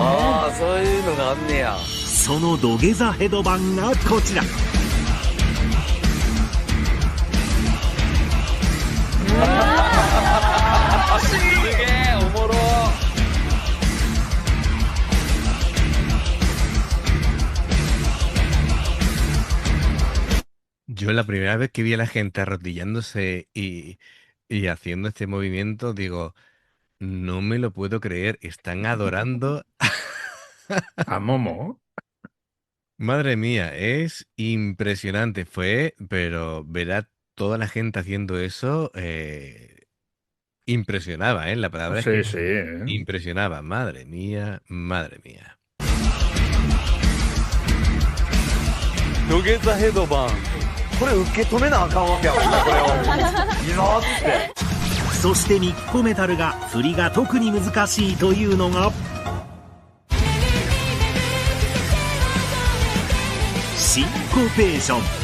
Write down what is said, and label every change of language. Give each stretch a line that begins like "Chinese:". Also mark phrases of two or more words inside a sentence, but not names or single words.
Japanese: ああ、そういうのがあんねや。その土下座ヘドバンがこちら。すげえおもろ。
Spanish: Yo la primera vez que vi a la gente arrodillándose y haciendo este movimiento, digo, no me lo puedo creer, están adorando a Momo. Madre mía, es impresionante. Pero ver a toda la gente haciendo eso, impresionaba, ¿eh? La palabra Sí, es sí. que impresionaba. Madre mía, madre mía.
Japanese: 土下座ヘドバン。これ受け止めなあかんわけやもんな、これを。いざーって。そしてミッコメタルが振りが特に難しいというのがシンコペーション。